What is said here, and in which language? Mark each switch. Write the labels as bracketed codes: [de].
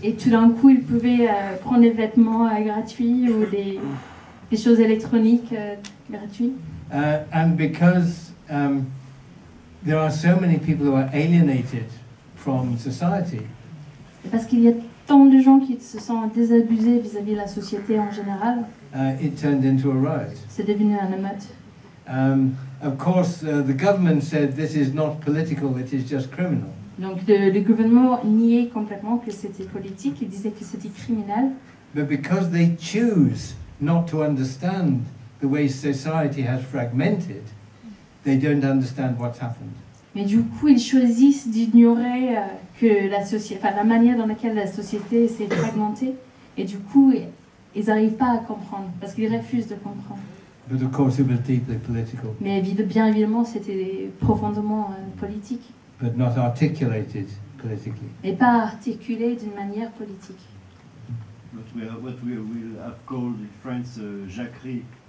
[fr] Et tout d'un coup ils pouvaient prendre des vêtements gratuits ou des choses électroniques gratuites. [en] And because there are so many people who are alienated from society, [fr] Et parce qu'il y a tant de gens qui se sentent désabusés vis-à-vis de la société en général, [en] it turned into a riot. [fr] c'est devenu un émeute. [en] Of course, the government said this is not political, it is just criminal. [fr] Donc le gouvernement niait complètement que c'était politique, il disait que c'était criminel. [en] But because they choose not to understand the way society has fragmented, they don't understand what's happened. [fr] Mais du coup, ils choisissent d'ignorer que la manière dans laquelle la société s'est fragmentée, et du coup, ils n'arrivent pas à comprendre, parce qu'ils refusent de comprendre. [en] But of course, it was deeply political, [fr] Mais bien évidemment, c'était profondément politique, [en] but not articulated politically. [fr] et pas articulé d'une manière politique. [en] What we will have called in France jacquerie.